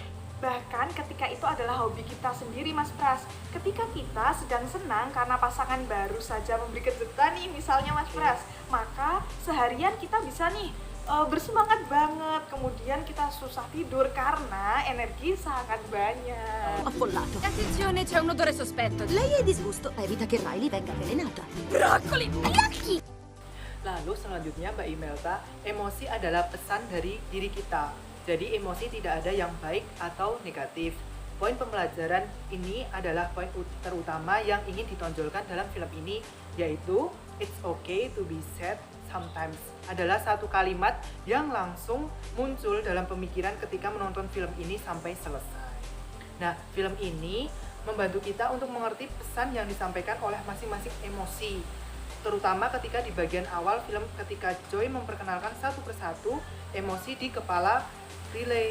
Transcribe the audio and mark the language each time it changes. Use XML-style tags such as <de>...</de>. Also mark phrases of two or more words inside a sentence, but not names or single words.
<id>Bahkan ketika itu adalah hobi kita sendiri Mas Pras. Ketika kita sedang senang karena pasangan baru saja memberi kejutan nih misalnya Mas Pras, maka seharian kita bisa nih bersemangat banget, kemudian kita susah tidur karena energi sangat banyak.</id> <it>Affollato. Attenzione, c'è un odore sospetto. Lei è disgusto. Evita che Riley venga avvelenata. Broccoli! Gnocchi!</it> <id>Lalu selanjutnya Mbak Imelda, emosi adalah pesan dari diri kita. Jadi emosi tidak ada yang baik atau negatif. Poin pembelajaran ini adalah poin terutama yang ingin ditonjolkan dalam film ini, yaitu</id> <en>it's okay to be sad sometimes.</en> <id>Adalah satu kalimat yang langsung muncul dalam pemikiran ketika menonton film ini sampai selesai. Nah, film ini membantu kita untuk mengerti pesan yang disampaikan oleh masing-masing emosi. Terutama ketika di bagian awal film ketika Joy memperkenalkan satu persatu emosi di kepala Riley.</id>